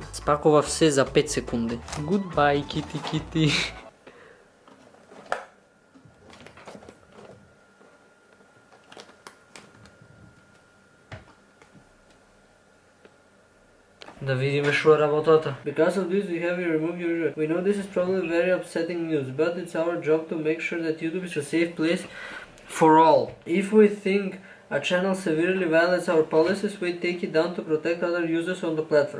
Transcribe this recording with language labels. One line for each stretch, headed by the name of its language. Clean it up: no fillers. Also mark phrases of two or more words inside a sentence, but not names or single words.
Macedonian: Спакува се за 5 секунди. Goodbye, кити. Да видиме што е работата.
English: Because of this we have you remove your... We know this is probably very upsetting news, but it's our job to make sure that YouTube is a safe place for all. If we think a channel severely violates our policies, we take it down to protect other users on the platform.